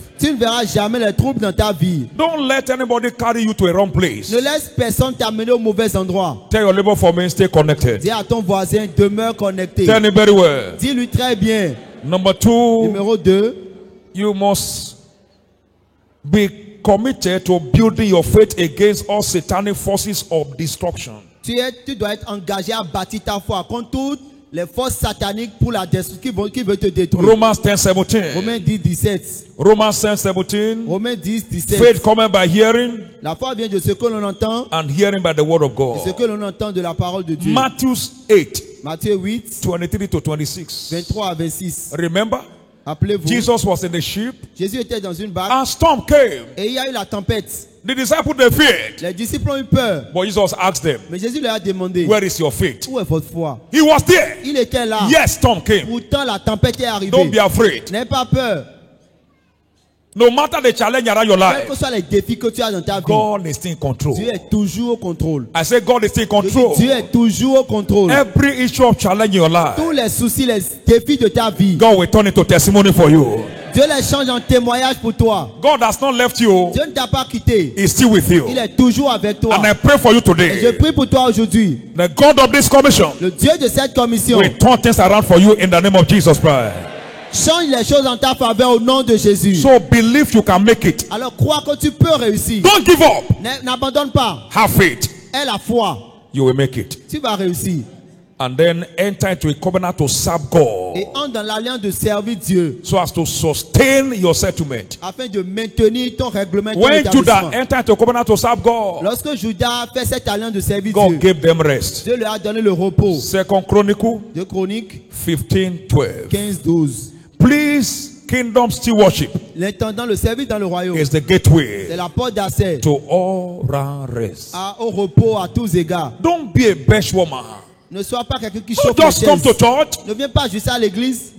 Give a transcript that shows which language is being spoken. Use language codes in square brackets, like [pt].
[fr] Tu ne verras jamais les troubles dans ta vie. [en] Don't let anybody carry you to a wrong place. [fr] Ne laisse personne t'amener au mauvais endroit. [en] Tell your neighbor for me, stay connected. [fr] Dis à ton voisin, demeure connecté. [en] Tell him very well. [fr] Dis-lui très bien. [en] Number 2, [fr] Numéro 2, [en] you must be committed to building your faith against all satanic forces of destruction. [fr] tu dois être engagé à bâtir ta foi contre toutes les forces sataniques pour la destruction qui veulent te détruire. [en] Romans 10:17. [fr] Romains 10, 17. [en] Romans 10:17. [fr] Romains 10, 17. [en] Faith coming by hearing, [fr] La foi vient de ce que l'on entend, [en] and hearing by the word of [fr] ce [en] God. [fr] que l'on entend de la parole de Dieu. [en] Matthew 8, [fr] Matthieu 8, [en] 23 to 26. [fr] 23 à 26. [en] Remember, [fr] Appelez-vous. [en] Jesus was in the ship, [fr] Jésus était dans une barque [en] and storm came. [fr] et il y a eu la tempête. [en] The disciples they feared, [fr] Les disciples ont eu peur. [en] but Jesus asked them, [fr] Mais Jésus leur a demandé, [en] "Where is your faith?" [fr] où est votre foi? [en] He was there. [fr] Il était là. [en] Yes, storm came. [fr] Pourtant, la tempête est arrivée. [en] Don't be afraid. [fr] N'aie pas peur. [en] No matter the challenge around your [fr] Quels que [en] life, [fr] soient les défis que tu as dans ta vie, [en] God is still in control. [fr] Dieu est toujours au contrôle. [en] I say God is still in [fr] Je dis, [en] control. [fr] Dieu est toujours au contrôle. [en] Every issue of challenge in your life, [fr] Tous les soucis, les défis de ta vie, [en] God will turn into testimony for you. [fr] Dieu les change en témoignage pour toi. [en] God has not left you. [fr] Dieu ne t'a pas quitté. [en] He's still with you. [fr] Il est toujours avec toi. [en] And I pray for you [fr] Et je [en] today. [fr] prie pour toi aujourd'hui. [en] The God of this commission [fr] Le Dieu de cette commission [en] will turn things around for you in the name of Jesus Christ. [fr] change les choses en ta faveur au nom de Jésus. [en] So believe you can make it. [fr] Alors crois que tu peux réussir. [en] Don't give up. [fr] N'abandonne pas. [en] Have faith. [fr] Aie la foi. [en] You will make it. [fr] Tu vas réussir. [en] And then enter into a covenant to serve God. [fr] Et entre dans l'alliance de servir Dieu. [en] so as to sustain your settlement. [fr] Afin de maintenir ton règlement. Ton [en] When Judah [fr] établissement. [en] entered into covenant to serve God, [fr] Lorsque Judas fait cette alliance de servir [en] God [fr] Dieu, [en] gave them rest. [fr] Dieu leur a donné le repos. [en] Second Chronicle [fr] 2 Chroniques [en] 15:12. [fr] 15-12. [en] Please, kingdom stewardship [fr] L'intendant, le service dans le royaume, [en] is the gateway [fr] c'est la porte d'accès [en] to all round rest. [fr] au repos à tous égards. [en] Don't be a bench woman. [fr] Ne sois pas quelqu'un qui [en] Don't [fr] chauffe les [en] just come to [fr] chaises. [en] church. [fr] Ne viens pas juste à l'église.